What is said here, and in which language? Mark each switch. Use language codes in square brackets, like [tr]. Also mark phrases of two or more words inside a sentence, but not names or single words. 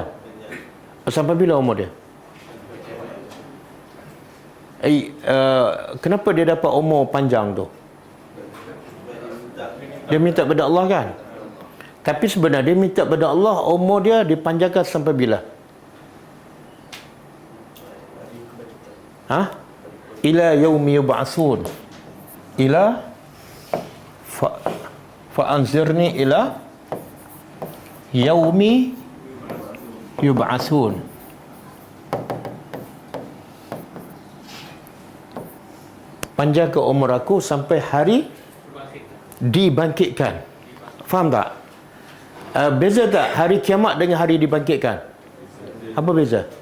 [ms] Sampai bila umur dia? Kenapa dia dapat umur panjang tu? Dia minta pada Allah kan. Tapi sebenarnya dia minta pada Allah umur dia dipanjangkan sampai bila? [ar] إلى يوم يبعثون. إلى فأنظرني إلى يوم يبعثون. [ms] Panjangkan umur aku sampai hari dibangkitkan. Faham tak? Beza tak hari kiamat dengan hari dibangkitkan? Apa beza?